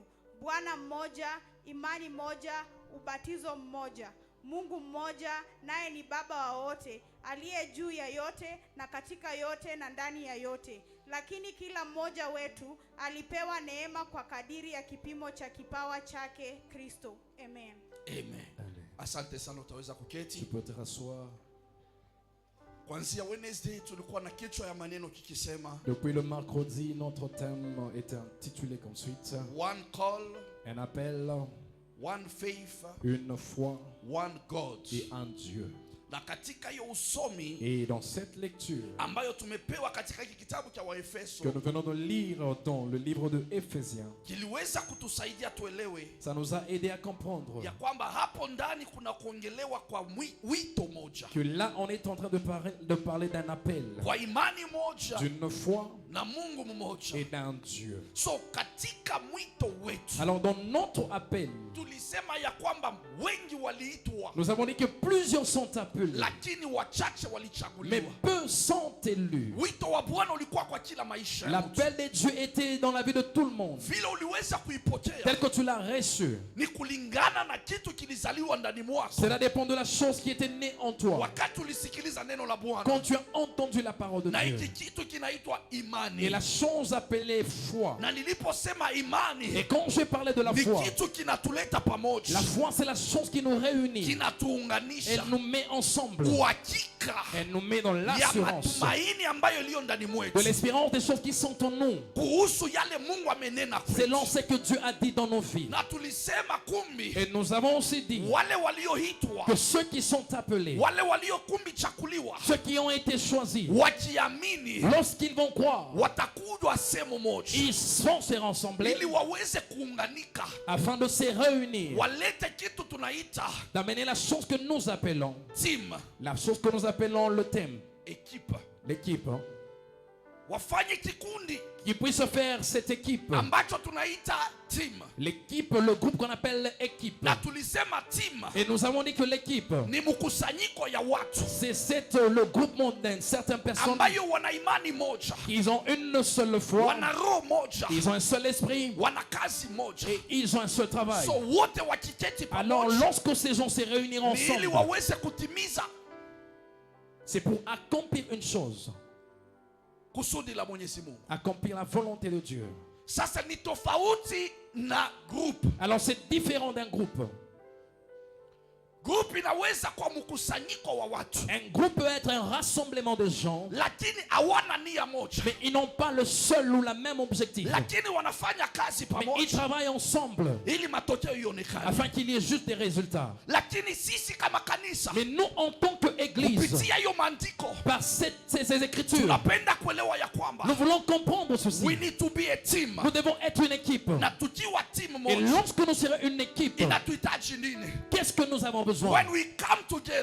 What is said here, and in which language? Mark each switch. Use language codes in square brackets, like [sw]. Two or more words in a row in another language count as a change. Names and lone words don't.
[sw] Bwana mmoja, imani moja, ubatizo mmoja, Mungu mmoja, naye ni Baba wa wote, aliye juu ya yote na katika yote na ndani ya yote. Lakini kila mmoja wetu alipewa neema kwa kadiri ya kipimo cha kipawa chake Kristo. Amen. Amen. Asante sana, utaweza Tu kuketi. [fr] peux te rasseoir. [sw] Kuanzia Wednesday tulikuwa na kichwa ya maneno kikisema [fr] Depuis le mercredi, notre thème est intitulé comme suite. [en] one call, [fr] Un appel, [en] one faith, [fr] une foi [en] one God. [fr] et un Dieu. [sw] Na katika hiyo usomi [fr] Et dans cette lecture [sw] ambayo tumepewa katika hiki kitabu cha Waefeso [fr] que nous venons de lire dans le livre de Éphésiens, [sw] kiliweza kutusaidia tuelewe [fr] ça nous a aidé à comprendre [sw] ya kwamba hapo ndani kuna kuongelewa kwa wito moja, [fr] que là, on est en train de parler d'un appel, [sw] kwa imani moja [fr] d'une foi [sw] na Mungu mmoja. [fr] et d'un Dieu. [sw] So katika mwito wetu [fr] Alors, dans notre appel, [sw] tulisema ya kwamba wengi waliitwa [fr] nous avons dit que plusieurs sont appelés, [sw] lakini wachache [fr] mais [sw] walichaguliwa. [fr] peu sont élus. [sw] Wito wa Bwana ulikuwa kwa kila maisha ya mtu. [fr] L'appel de Dieu était dans la vie de tout le monde. [sw] Vile uliweza kuipokea [fr] Tel que tu l'as reçu, [sw] ni kulingana na kitu kilizaliwa ndani mwako [fr] cela dépend de la chose qui était née en toi. [sw] wakati ulisikiliza neno la Bwana, [fr] Quand tu as entendu la parole de [sw] na [fr] Dieu. [sw] hiki kitu kinaitwa [fr] Et [sw] imani. [fr] la chose appelée foi. [sw] Na niliposema [fr] Et [sw] imani [fr] quand j'ai parlé de la [sw] ni [fr] foi, [sw] kitu kinatuleta pamoja, [fr] la foi c'est la chose qui nous réunit. [sw] kinatuunganisha. [fr] Elle nous met ensemble. [sw] Uhakika uhakika [fr] Elle nous met dans [sw] ya [fr] l'assurance [sw] matumaini ambayo iliyo ndani [fr] de [sw] mwetu [fr] l'espérance des choses qui sont en nous. [sw] kuhusu yale Mungu amenena [fr] Selon [sw] kwetu. [fr] ce que Dieu a dit dans nos vies. [sw] Na tulisema kumbi [fr] Et nous avons aussi dit [sw] wale walioitwa, [fr] que ceux qui sont appelés, [sw] wale waliokumbi chakuliwa, [fr] ceux qui ont été choisis, [sw] wakiamini [fr] lorsqu'ils vont croire, [sw] watakujwa sehemu moja [fr] ils vont se rassembler [sw] ili waweze kuunganika, [fr] afin de se réunir, [sw] walete kitu tunaita [fr] d'amener la chose que nous appelons, [sw] team, [fr] la chose que nous appelons le thème, [sw] ekipa, [fr] l'équipe, hein, [sw] wafanye kikundi [fr] qui puisse faire cette équipe, [sw] ambacho tunaita team. [fr] l'équipe, le groupe qu'on appelle équipe. [sw] Na tulisema team [fr] Et nous avons dit que l'équipe, [sw] ni mkusanyiko ya watu [fr] c'est le groupement d'une certaine personne, [sw] ambayo wana imani moja, [fr] ils ont une seule foi, [sw] wana roho moja, [fr] ils ont un seul esprit [sw] wana kazi moja. [fr] et ils ont un seul travail. [sw] So wote wakiketi [fr] Alors [sw] pamoja [fr] lorsque ces gens se réuniront [sw] ni ili [fr] ensemble, [sw] waweze kutimiza [fr] c'est pour accomplir une chose, [sw] kusudi la Mwenyezi Mungu. [fr] accomplir la volonté de Dieu. [sw] Sasa ni tofauti na group. [fr] Alors c'est différent d'un groupe. [sw] Group inaweza kwa mkusanyiko wa watu, [fr] Un groupe peut être un rassemblement de gens, [sw] lakini hawana nia moja, [fr] mais ils n'ont pas le seul ou la même objectif. [sw] lakini wanafanya kazi [fr] Mais ils [sw] pamoja [fr] travaillent ensemble [sw] ili matokeo ionekane. [fr] afin qu'il y ait juste des résultats. [sw] Lakini sisi kama kanisa [fr] Mais nous, en tant qu'Église, [sw] kupitia hiyo maandiko [fr] par ces écritures, [sw] tunapenda kuelewa ya kwamba [fr] nous voulons comprendre [en] we [fr] ceci. [en] need to be a team, [fr] Nous devons être une équipe. [sw] na tukiwa team [fr] Et [sw] moja [fr] lorsque nous serons une équipe, [sw] inatuhitaji nini? [fr] qu'est-ce que nous avons besoin? [en] When we come together,